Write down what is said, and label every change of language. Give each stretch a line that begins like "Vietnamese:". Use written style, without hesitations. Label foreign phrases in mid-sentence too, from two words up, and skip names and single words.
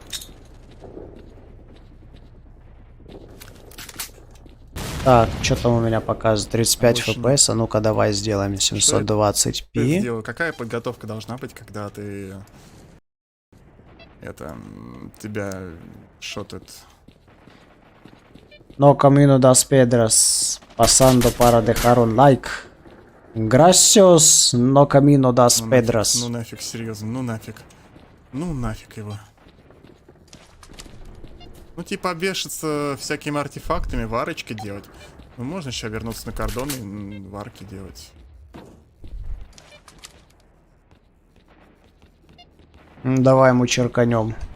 Russian: Так, что там у меня показывает? 35 Очень. FPS. А ну-ка, давай сделаем Что 720p. сделаю? Какая подготовка должна быть, когда ты... тебя шотает?
Portuguese: No camino das pedras.
Spanish: Pasando para dejar un like.
Portuguese: Gracias. No camino das
Russian: Ну
Portuguese: pedras.
Russian: нафиг, ну нафиг, серьезно, ну нафиг. Ну нафиг его. Ну типа обвешаться всякими артефактами, варочки делать. Ну можно сейчас вернуться на кордон и варки делать. Давай ему черканем.